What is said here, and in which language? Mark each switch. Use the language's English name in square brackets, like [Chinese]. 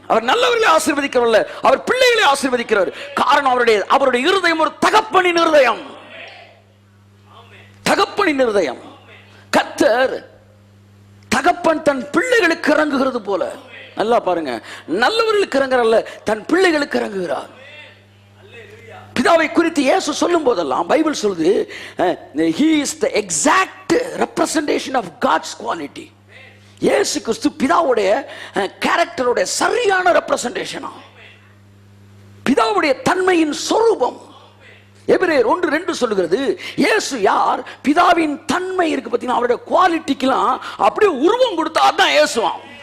[Tamil] அவர் நல்லவர்களை ஆசீர்வதிக்கிறவல்ல, அவர் பிள்ளைகளை ஆசீர்வதிக்கிறார். காரணம் அவருடைய இருதயம் ஒரு தகப்பனின் இருதயம். தகப்பனின் இருதயம். கர்த்தர் தகப்பன் தன் பிள்ளைகளுக்கு இறங்குகிறது போல, நல்லா பாருங்க, நல்லவர்களுக்கு இறங்குறல்ல, தன் பிள்ளைகளுக்கு இறங்குகிறார். பிதாவை குறித்து இயேசு சொல்லும் போதெல்லாம் பைபிள் சொல்லுது, [English] he is the exact representation of God's quality. [Tamil] இயேசு கிறிஸ்து பிதாவுடைய கேரக்டருடைய சரியான ரெப்ரசன்டேஷனா, பிதாவுடைய தன்மையின் சொரூபம். எபிரேயர் 1:2 சொல்லுகிறது, இயேசு யார்? பிதாவின் தன்மை இருக்கு பார்த்தீங்கன்னா, அவருடைய குவாலிட்டிக்கெல்லாம் அப்படியே உருவம் கொடுத்தா அதான் இயேசுவான்.